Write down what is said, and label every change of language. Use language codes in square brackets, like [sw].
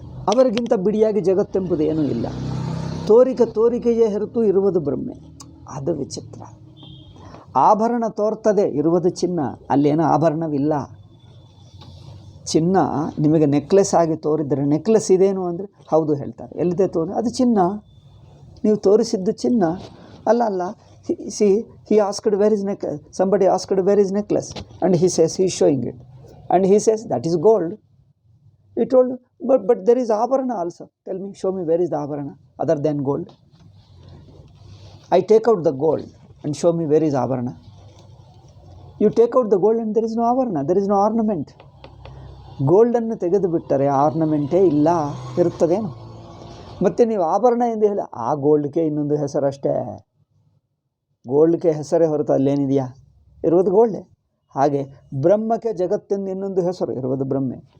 [kn] ಅವರಿಗಿಂತ ಬಿಡಿಯಾಗಿ ಜಗತ್ತೆಂಬುದೇನೂ ಇಲ್ಲ. ತೋರಿಕೆಯೇ ಹೊರತು ಇರುವುದು ಬ್ರಹ್ಮೆ. ಅದು ವಿಚಿತ್ರ. ಆಭರಣ ತೋರ್ತದೆ, ಇರುವುದು ಚಿನ್ನ. ಅಲ್ಲೇನೋ ಆಭರಣವಿಲ್ಲ. ಚಿನ್ನ ನಿಮಗೆ ನೆಕ್ಲೆಸ್ ಆಗಿ ತೋರಿದರೆ ನೆಕ್ಲೆಸ್ ಇದೇನು ಅಂದರೆ ಹೌದು ಹೇಳ್ತಾರೆ. ಎಲ್ಲಿದೆ ತೋರಿ? ಅದು ಚಿನ್ನ, ನೀವು ತೋರಿಸಿದ್ದು ಚಿನ್ನ. ಅಲ್ಲ [en] he asked where is necklace, somebody asked where is necklace, and he says he is showing it, and he says that is gold. He told, but there is abharana also. Tell me, show me where is the abharana other than gold. I take out the gold and show me where is abharana. You take out the gold and there is no abharana, there is no ornament. [kn] ಗೋಲ್ಡನ್ನು ತೆಗೆದು ಬಿಟ್ಟರೆ ಆರ್ನಮೆಂಟೇ ಇಲ್ಲ, ಇರುತ್ತದೇನು? ಮತ್ತು ನೀವು ಆಭರಣ ಎಂದು ಹೇಳಿ ಆ ಗೋಲ್ಡ್ಗೆ ಇನ್ನೊಂದು ಹೆಸರಷ್ಟೇ. ಗೋಲ್ಡ್ಗೆ ಹೆಸರೇ ಹೊರತು ಅಲ್ಲೇನಿದೆಯಾ? ಇರುವುದು ಗೋಲ್ಡೇ. ಹಾಗೆ ಬ್ರಹ್ಮಕ್ಕೆ ಜಗತ್ತೆಂದು ಇನ್ನೊಂದು ಹೆಸರು, ಇರುವುದು ಬ್ರಹ್ಮೆ.